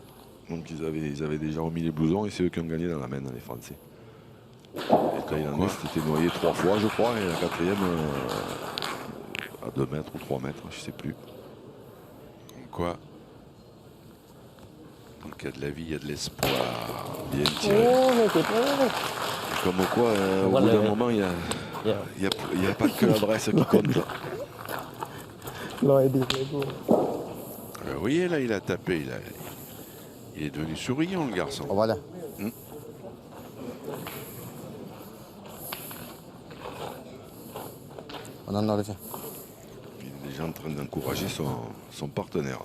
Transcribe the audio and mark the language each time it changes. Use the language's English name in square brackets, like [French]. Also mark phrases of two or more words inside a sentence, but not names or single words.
[French] Donc ils avaient déjà remis les blousons et c'est eux qui ont gagné dans la main, les Français. Les Thaïlandais s'étaient noyés 3 fois, je crois, et la 4e à 2 mètres ou 3 mètres, je ne sais plus. Comme quoi, donc il y a de la vie, il y a de l'espoir. Bien [Thai] โอ้ [French] tiré. [Thai] ไม่ติดเลย [French] Comme quoi, au bout d'un moment, il [Thai] เยี่ยม [French] n'y a pas que l'adresse qui compte. [Thai] ลอยดีเลยกู [French] Vous voyez là, il a tapé. Il est devenu souriant le garçon. Voilà. On en a laissé. Il est déjà en train d'encourager son partenaire.